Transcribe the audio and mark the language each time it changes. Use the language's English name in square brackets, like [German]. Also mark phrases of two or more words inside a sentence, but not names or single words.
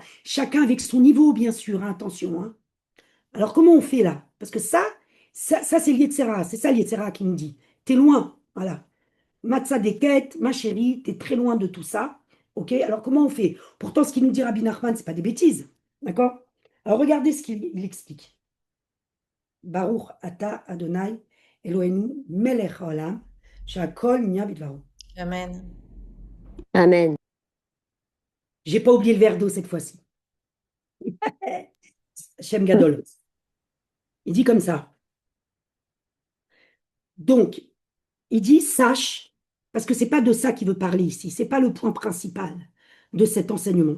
[French] Chacun avec son niveau, bien sûr, hein, attention, hein. Alors, comment on fait là? Parce que ça c'est l'Yetzera. C'est ça l'Yetzera qui nous dit. T'es loin, voilà. Matzah des quêtes, ma chérie, t'es très loin de tout ça. Ok, alors comment on fait? Pourtant, ce qu'il nous dit Rabbi Nachman, c'est pas des bêtises. D'accord? Alors regardez ce qu'il explique. [Hebrew] ברוך אתה אדוני אלוהינו מלך העולם שהכל נהיה בדברו. [French] Amen. Amen. J'ai pas oublié le verre d'eau cette fois-ci. [Hebrew] שם גדול. [French] Il dit comme ça. Donc, Il dit sache, parce que c'est pas de ça qu'il veut parler ici, c'est pas le point principal de cet enseignement.